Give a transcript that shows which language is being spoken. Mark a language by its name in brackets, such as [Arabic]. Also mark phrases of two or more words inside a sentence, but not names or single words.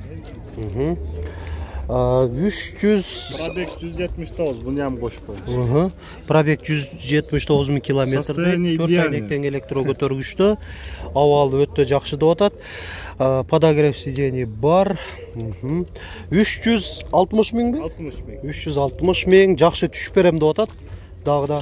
[Kyrgyz] 300 Пробег 179, [Uzbek] bunu ham qo'shib qo'yamiz. [Kyrgyz] Пробег 179 миң километрде, 4 айнектен электро көтөргүчтө, абалы өтө жакшы деп атат. [Russian] Подогрев сидений [Kyrgyz] бар. 360 миңби? 60 миң. 360 миң, жакшы түшүп берем деп атат. Дагы да.